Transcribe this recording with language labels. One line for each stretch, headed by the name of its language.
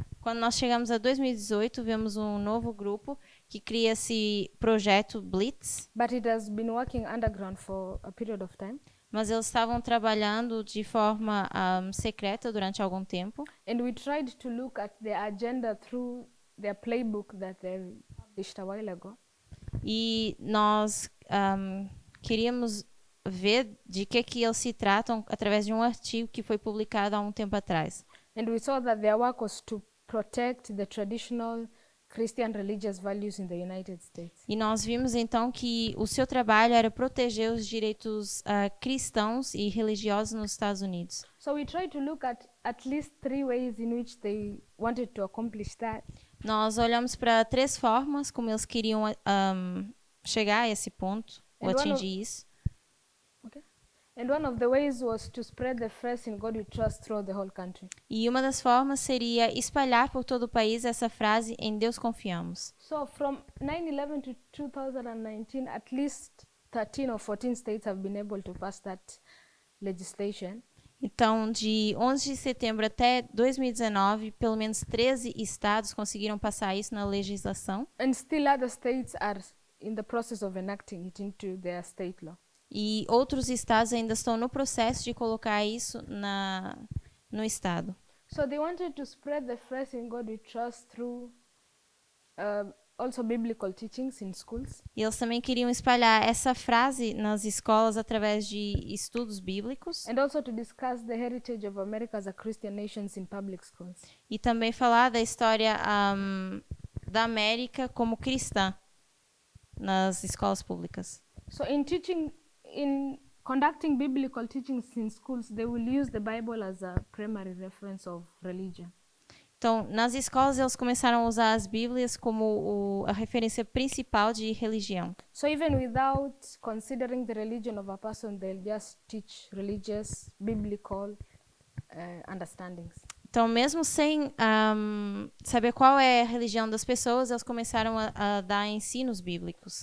Portuguese: Quando nós chegamos a 2018, vemos um novo grupo que cria esse projeto Blitz,
English: But it has been working underground for a period of time.
Portuguese: mas eles estavam trabalhando de forma secreta durante algum tempo.
English: And we tried to look at their agenda through their playbook that they published a while ago.
Portuguese: E nós queríamos ver de que eles se tratam através de um artigo que foi publicado há um tempo atrás.
English: And we saw that their work was to protect the traditional Christian religious values in the United States.
Portuguese: E nós vimos então que o seu trabalho era proteger os direitos cristãos e religiosos nos Estados Unidos.
English: So we tried to look at least 3 ways in which they wanted to accomplish that.
Portuguese: Nós olhamos para 3 formas como eles queriam chegar a esse ponto, ou
English: And one of-
Portuguese: atingir isso.
English: Okay. And one of the ways was to spread the phrase "In God We Trust" throughout the whole country.
Portuguese: E uma das formas seria espalhar por todo o país essa frase "Em Deus confiamos".
English: So from 9/11 to 2019, at least 13 or 14 states have been able to pass that legislation.
Portuguese: Então, de 11 de setembro até 2019, pelo menos 13 estados conseguiram passar isso na legislação.
English: And still other states are in the process of enacting it into their state law.
Portuguese: E outros estados ainda estão no processo de colocar isso no estado.
English: So they wanted to spread the phrase "In God We Trust" through also biblical teachings in schools.
Portuguese: E eles também queriam espalhar essa frase nas escolas através de estudos bíblicos
English: And also to discuss the heritage of America as a Christian nation in public schools.
Portuguese: e também falar da história da América como cristã nas escolas públicas.
English: So in conducting biblical teachings in schools, they will use the Bible as a primary reference of religion.
Portuguese: Então, nas escolas, eles começaram a usar as Bíblias como a referência principal de religião.
English: So even without considering the religion of a person, they'll just teach religious, biblical understandings.
Portuguese: Então, mesmo sem saber qual é a religião das pessoas, eles começaram a dar ensinos bíblicos.